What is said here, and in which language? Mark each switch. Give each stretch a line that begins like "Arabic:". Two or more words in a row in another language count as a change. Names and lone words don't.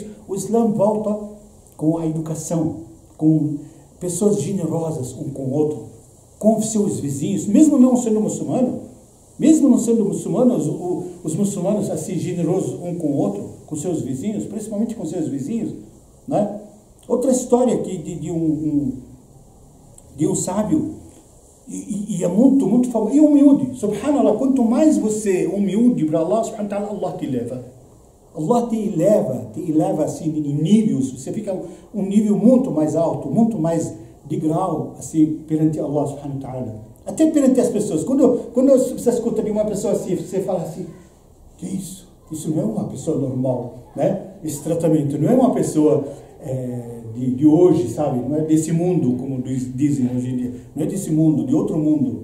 Portuguese: O Islã volta com a educação, com pessoas generosas um com o outro, com seus vizinhos, mesmo não sendo muçulmano, os muçulmanos assim generosos um com o outro, com seus vizinhos, principalmente com seus vizinhos, né? Outra história aqui de um sábio, e é muito famoso, e humilde, subhanallah, quanto mais você humilde para Allah,
Arabic: سبحانه وتعالى,
Portuguese: Allah te eleva. Allah te eleva assim em níveis, você fica um nível muito mais alto, muito mais de grau, assim, perante Allah
Arabic: سبحانه وتعالى.
Portuguese: Até perante as pessoas. Quando você escuta de uma pessoa assim, você fala assim, que isso? Isso não é uma pessoa normal, né? Esse tratamento não é uma pessoa de hoje, sabe? Não é desse mundo, como dizem hoje em dia. Não é desse mundo, de outro mundo.